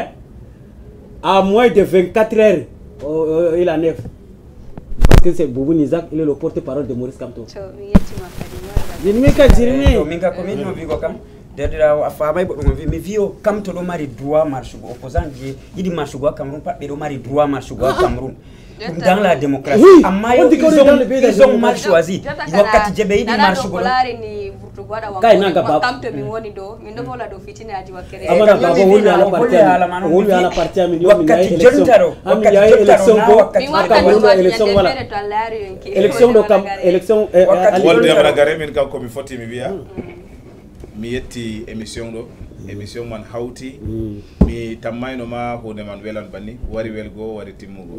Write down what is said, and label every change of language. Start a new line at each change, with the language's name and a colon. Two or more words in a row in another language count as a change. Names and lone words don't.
French: À moins de 24 heures, il en est. Parce que c'est Boubou Isaac, il est le porte-parole de Maurice Kamto.
Fula: mi vio kam to ɗo mari droit marchugo opposant je yiɗi marchugo ha Cameroun pat ɓe ɗo mari droit marchugo ha Cameroun ɗum
French: dans la démocratie
Fula: amma yo
French: ils ont mal choisi
Fula: wakkati je ɓe yiɗi marchugo kay naga baba kamto min woni ɗo min ɗo vola ɗo fitinaji wakkere amana baba woni ala parti amin yo min yayi élection amin yayi élection ko Cameroun ɗo élection wala élection ɗo kam élection wolde amana gare min kam komi foti mi wiya mi yetti émission ɗo émission man hawti mi tammayno ma hunde man welan banni wari welgo wari timmugo